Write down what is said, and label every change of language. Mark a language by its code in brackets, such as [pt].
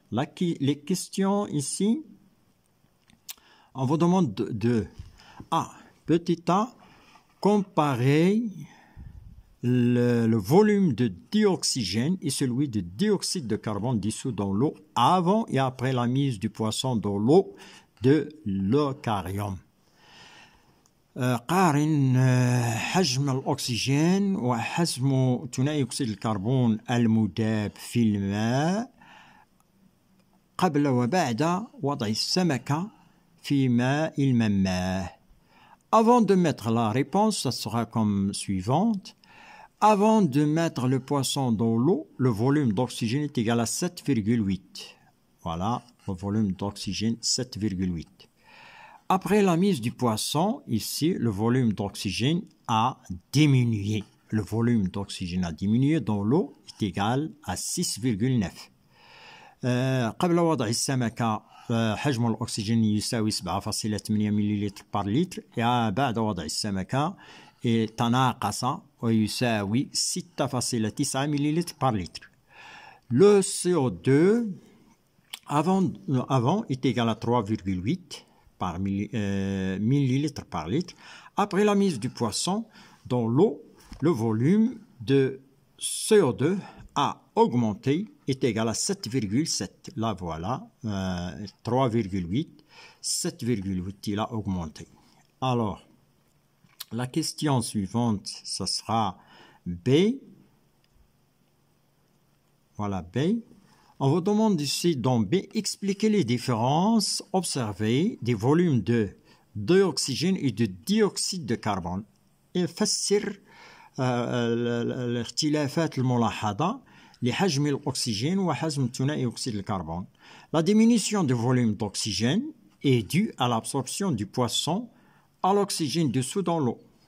[fr] Les questions ici, on vous demande de A, petit a, comparer le volume de dioxygène et celui de dioxyde de carbone dissous dans l'eau avant et après la mise du poisson dans l'eau de l'aquarium. [ar] قارن حجم الأكسجين وحجم ثنائي أكسيد الكربون المذاب في الماء قبل وبعد وضع السمكة في ماء المماه. [fr] Avant de mettre la réponse, ça sera comme suivante. Avant de mettre le poisson dans l'eau, le volume d'oxygène est égal à 7,8. Voilà, le volume d'oxygène 7,8. Après la mise du poisson, ici, le volume d'oxygène a diminué. Le volume d'oxygène a diminué dans l'eau est égal à 6,9. [ar] قبل وضع السمكة حجم الأكسجين يساوي 7.8 مليلتر بار لتر. بعد وضع السمكة تناقص ويساوي 6.9 مليلتر بار لتر. [fr] Le CO2 avant est égal à 3,8 par millilitre par litre. Après la mise du poisson dans l'eau, le volume de CO2 a augmenté, est égal à 7,7. Là voilà, 3,8, 7,8, il a augmenté. Alors, la question suivante, ce sera B. Voilà B. On vous demande ici dans B, expliquer les différences observées des volumes de d'oxygène et de dioxyde de carbone. [ar] يفسر الاختلافات الملاحظة لحجم الأكسجين وحجم ثاني أكسيد الكربون. [fr] La diminution du volume d'oxygène est due à l'absorption du poisson à l'oxygène dissous dans l'eau.